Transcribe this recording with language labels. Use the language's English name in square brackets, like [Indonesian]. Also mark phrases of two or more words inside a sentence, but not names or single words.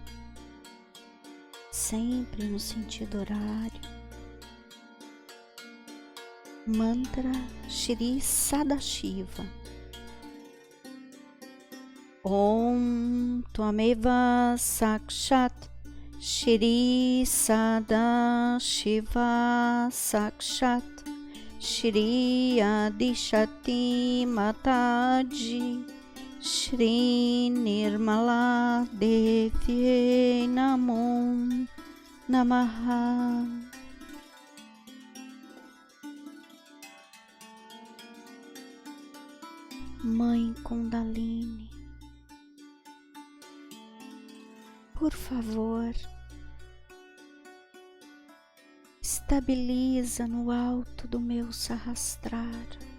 [Portuguese] sempre no sentido horário. Mantra Shri Sadashiva. [Sanskrit] ओम त्वमेव साक्षात् श्री सदाशिव साक्षात् श्री आदिशति माताजी श्री निर्मला देवी नमो नमः. [Portuguese] Mãe Kundalini, por favor, estabiliza no alto do meu Sahasrara.